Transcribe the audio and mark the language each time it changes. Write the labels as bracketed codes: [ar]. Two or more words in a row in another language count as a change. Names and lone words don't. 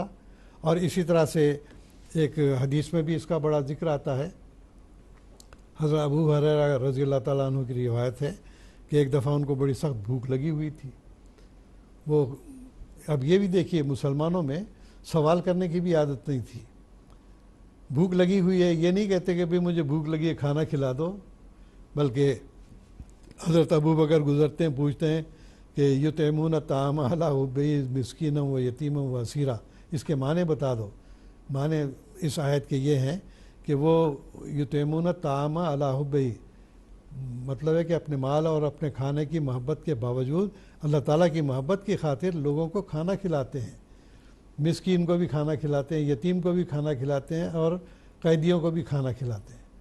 [ur] اور اسی طرح سے ایک حدیث میں بھی اس کا بڑا ذکر آتا ہے، حضرت ابو ہریرہ [ar] رضی اللہ تعالیٰ عنہ [ur] کی روایت ہے کہ ایک دفعہ ان کو بڑی سخت بھوک لگی ہوئی تھی۔ وہ اب یہ بھی دیکھیے مسلمانوں میں سوال کرنے کی بھی عادت نہیں تھی، بھوک لگی ہوئی ہے یہ نہیں کہتے کہ بھی مجھے بھوک لگی ہے کھانا کھلا دو، بلکہ حضرت ابو بکر گزرتے ہیں پوچھتے ہیں کہ [ar] یطعمون الطعام علی حبہ مسکینا و یتیما و اسیرا، [ur] اس کے معنی بتا دو۔ معنی اس آیت کے یہ ہیں کہ وہ [ar] یطعمون الطعام علی حبہ، [ur] مطلب ہے کہ اپنے مال اور اپنے کھانے کی محبت کے باوجود اللہ تعالیٰ کی محبت کی خاطر لوگوں کو کھانا کھلاتے ہیں، مسکین کو بھی کھانا کھلاتے ہیں، یتیم کو بھی کھانا کھلاتے ہیں، اور قیدیوں کو بھی کھانا کھلاتے ہیں۔